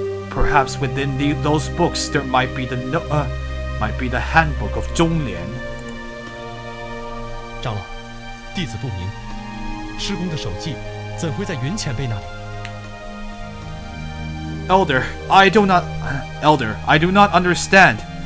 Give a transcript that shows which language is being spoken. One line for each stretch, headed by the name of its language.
English: Perhaps within those books, there might be the handbook of Zhonglian.
Chinese: 长老，弟子不明，师公的手记怎会在云前辈那里？
English: Elder, I do not understand.